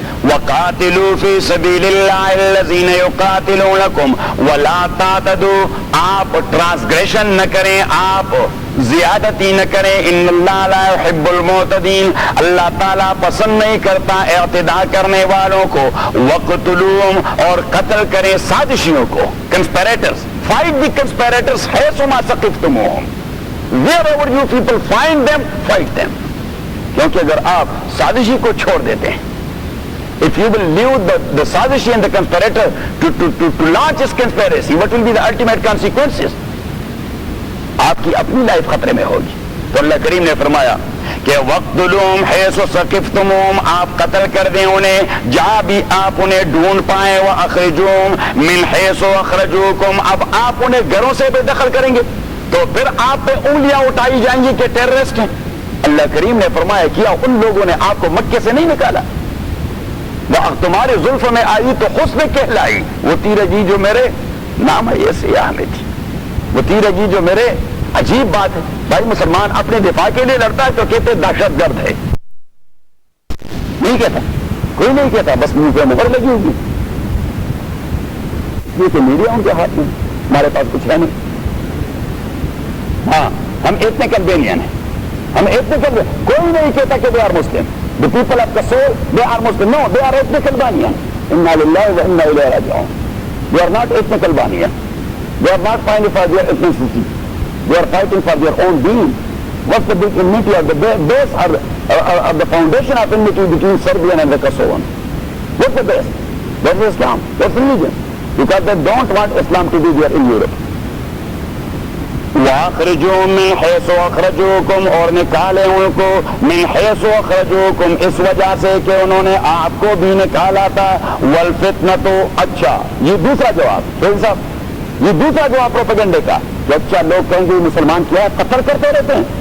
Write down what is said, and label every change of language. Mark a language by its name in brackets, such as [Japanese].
[Arabic] وَقَاتِلُوا فِي سَبِيلِ اللَّهِ الَّذِينَ يُقَاتِلُونَكُمْ وَلَا تَعْتَدُوا [Urdu] آپ ٹرانسگریشن نہ کریں، آپ زیادتی نہ کریں. [Arabic] ان اللہ لا يحب المعتدین [Urdu] اللہ تعالیٰ پسند نہیں کرتا اعتداء کرنے والوں کو. [Arabic] وَقْتُلُوهُمْ [Urdu] اور قتل کریں سازشیوں کو، کنسپیریٹرز. [English] fight the conspirators [Arabic] حیثما ثقفتموہم، [English] wherever you people find them fight them. [Urdu] کیونکہ اگر آپ سازشی کو چھوڑ دیتے ہیں، [English] if you will leave the sazishi and the conspirator to launch his conspiracy, what will be the ultimate consequences? [Urdu] آپ کی اپنی لائف خطرے میں ہوگی. تو اللہ کریم نے فرمایا کہ [Arabic] وَقْتُلُوهُمْ حَيْثُ ثَقِفْتُمُوهُمْ [Urdu] آپ قتل کر دیں انہیں جہاں بھی آپ انہیں ڈھونڈ پائیں. [Arabic] وَأَخْرِجُوهُمْ مِنْ حَيْثُ أَخْرَجُوكُمْ [Urdu] اب آپ انہیں گھروں سے بے دخل کریں گے تو پھر آپ پہ انگلیاں اٹھائی جائیں گی کہ ٹیررسٹ ہیں. اللہ کریم نے فرمایا کیا ان لوگوں نے آپ کو مکے سے نہیں نکالا؟ وہ تمہارے زلف میں آئی تو حسن کہلائی. وہ تیر جی جو میرے نام ہے یہ سیاہ میں تھی. وہ تیر جی جو میرے عجیب بات ہے بھائی مسلمان اپنے دفاع کے لیے لڑتا ہے تو کہتے دہشت گرد ہے. نہیں کہتا، کوئی نہیں کہتا، بس منہ پہ مہر لگی ہوگی. یہ تو میڈیا ان کے ہاتھ میں، ہمارے پاس کچھ ہے نہیں. ہاں ہم [English] ethnic Albanian [Urdu] ہیں، ہم ایتھنک البینین. کوئی نہیں کہتا کہ [English] they are Muslim. The people of Kasol, they are Muslim. No, they are ethnic Albanian. [Arabic] Inna lillahi wa inna ilayhi raji'un. [English] They are not ethnic Albanian. They are not fighting for their ethnicity. They are fighting for their own being. What's the big enmity or the base or the foundation of enmity between Serbian and the Kosovan? What's the base? That's Islam. That's religion. Because they don't want Islam to be there in Europe. [Arabic] وَأَخْرِجُوهُمْ مِنْ حَيْثُ أَخْرَجُوكُمْ [Urdu] اور نکالے ان کو [Arabic] مِنْ حَيْثُ أَخْرَجُوكُمْ [Urdu] اس وجہ سے کہ انہوں نے آپ کو بھی نکالا تھا. [Arabic] وَالْفِتْنَةُ [Urdu] اچھا یہ دوسرا جواب شیخ صاحب، یہ دوسرا جواب پروپیگنڈے کا کہ اچھا لوگ کہیں گے مسلمان کیا ہے قتل کرتے رہتے ہیں.